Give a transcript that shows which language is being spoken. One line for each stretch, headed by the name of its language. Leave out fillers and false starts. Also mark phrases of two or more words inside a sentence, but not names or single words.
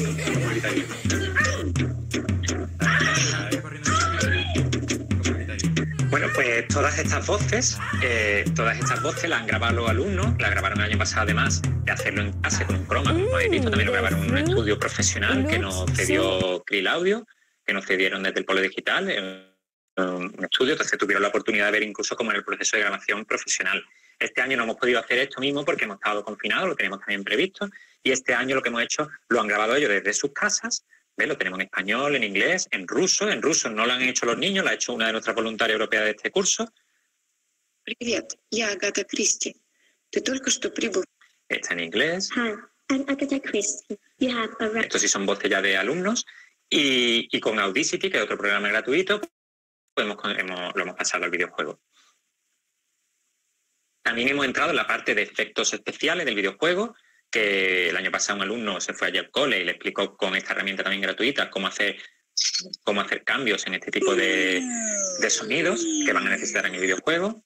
Spanish: Bueno, pues todas estas voces las han grabado los alumnos, las grabaron el año pasado además de hacerlo en clase con un croma, como habéis visto, también lo grabaron en un estudio profesional que nos cedió Krill Audio, que nos cedieron desde el Polo Digital, un estudio, entonces tuvieron la oportunidad de ver incluso cómo en el proceso de grabación profesional. Este año no hemos podido hacer esto mismo porque hemos estado confinados, lo teníamos también previsto, y este año lo que hemos hecho lo han grabado ellos desde sus casas. ¿Ves? Lo tenemos en español, en inglés, en ruso. En ruso no lo han hecho los niños, lo ha hecho una de nuestras voluntarias europeas de este curso.
Russian: Привет, я Агата Кристи. Ты только что прибыл.
Spanish: Está en inglés.
English: Hi, I'm Agatha Christie. You have a
Spanish: Estos sí son voces ya de alumnos. Y con Audacity, que es otro programa gratuito, pues lo hemos pasado al videojuego. También hemos entrado en la parte de efectos especiales del videojuego, que el año pasado un alumno se fue allí al cole y le explicó con esta herramienta también gratuita cómo hacer cambios en este tipo de sonidos que van a necesitar en el videojuego.